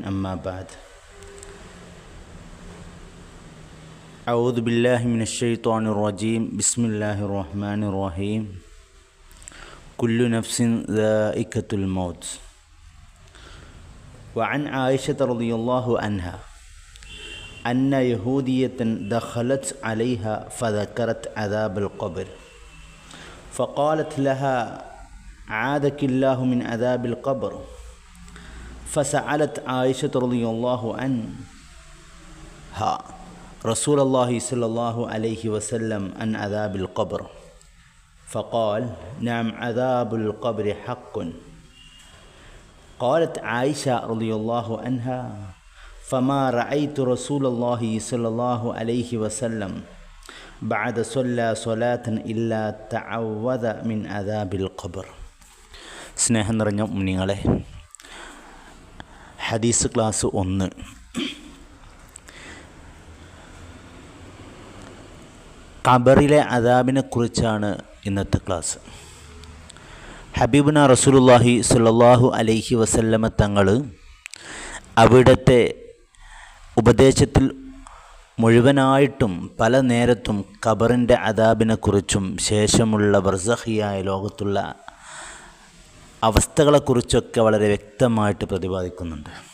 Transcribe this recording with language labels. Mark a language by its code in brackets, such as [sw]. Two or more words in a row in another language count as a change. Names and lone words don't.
[ar] أما بعد. أعوذ بالله من الشيطان الرجيم. بسم الله الرحمن الرحيم. كل نفس ذائقة الموت. وعن عائشة رضي الله عنها أن يهودية دخلت عليها فذكرت عذاب القبر فقالت لها عاذك الله من عذاب القبر. فسألت عائشة رضي الله عنها رسول الله صلى الله عليه وسلم عن عذاب القبر فقال نعم عذاب القبر حق. قالت عائشة رضي الله عنها فما رأيت رسول الله صلى الله عليه وسلم بعد صلى صلاة إلا تعوذ من عذاب القبر. [ml] സ്നേഹം നിറഞ്ഞ മുഅ്മിനീങ്ങളെ, ഹദീസ് ക്ലാസ് 1. ഖബറിലെ അദാബിനെ കുറിച്ചാണ് ഇന്നത്തെ ക്ലാസ്. [ar] حبيبنا رسول الله صلى الله عليه وسلم [ml] തങ്ങൾ അവിടുത്തെ ഉപദേശത്തിൽ മുഴുവനായിട്ടും പല നേരത്തും ഖബറിൻ്റെ അദാബിനെക്കുറിച്ചും ശേഷമുള്ള ബർസഖിയായ ലോകത്തുള്ള അവസ്ഥകളെക്കുറിച്ചൊക്കെ വളരെ വ്യക്തമായിട്ട് പ്രതിപാദിക്കുന്നുണ്ട്.